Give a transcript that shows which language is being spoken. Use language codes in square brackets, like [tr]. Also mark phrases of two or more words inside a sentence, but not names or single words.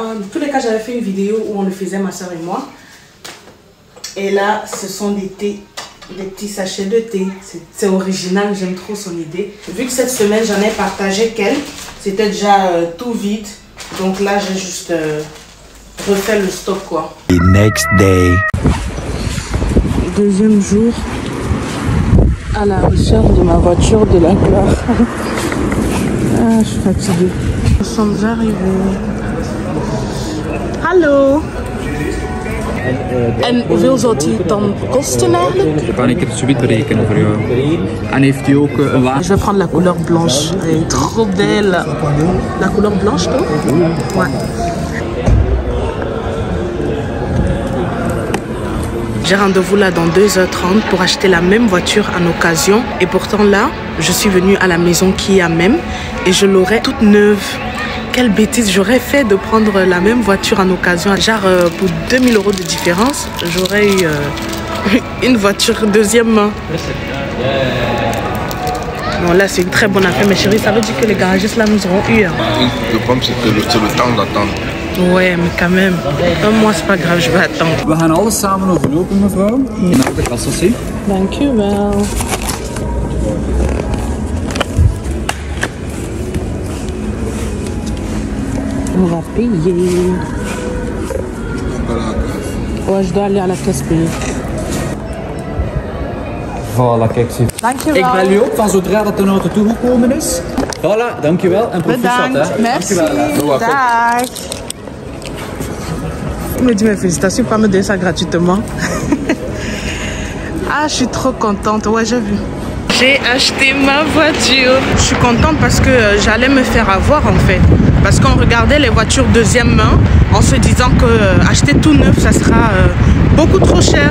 [fr] En tous les cas, j'avais fait une vidéo où on le faisait, ma soeur et moi. Et là, ce sont des thés, des petits sachets de thé. C'est original, j'aime trop son idée. Vu que cette semaine, j'en ai partagé quelques, c'était déjà tout vide. Donc là, j'ai juste refait le stock, quoi. [en] The next day. [fr] Deuxième jour à la recherche de ma voiture de la gloire. Ah, je suis fatiguée. Nous sommes arrivés. [nl] Hallo. En hoeveel zou die dan kosten eigenlijk? Dat kan ik het zoiets berekenen voor jou. En heeft hij ook een wagen? [fr] Je vais prendre la couleur blanche. Elle est trop belle. La couleur blanche, toi? Ouais. J'ai rendez-vous là dans 2h30 pour acheter la même voiture en occasion. Et pourtant là, je suis venue à la maison qui est à même et je l'aurai toute neuve. Quelle bêtise, j'aurais fait de prendre la même voiture en occasion. Genre pour 2000 € de différence, j'aurais eu une voiture deuxième main. Bon là c'est une très bonne affaire, mais chérie, ça veut dire que les garagistes là nous auront eu. Le problème c'est que c'est le temps d'attendre. Ouais, mais quand même. Moi, c'est pas grave, je vais attendre. [nl] We gaan alles samen overlopen, mevrouw. Naar de kassa, zie. Dankjewel. [fr] On va payer. Ouais, je dois aller à la caisse payer. Voilà, [nl] kijk, zie. Dankjewel. Ik bel u op van zodra dat de auto toegekomen is. Voilà, dankjewel en proficiat. Bedankt. Merci. Dankjewel. Dag. [fr] Il me dit mes félicitations, pas me donner ça gratuitement. Ah, je suis trop contente. Ouais, j'ai vu. J'ai acheté ma voiture. Je suis contente parce que j'allais me faire avoir en fait. Parce qu'on regardait les voitures deuxième main en se disant que acheter tout neuf, ça sera beaucoup trop cher.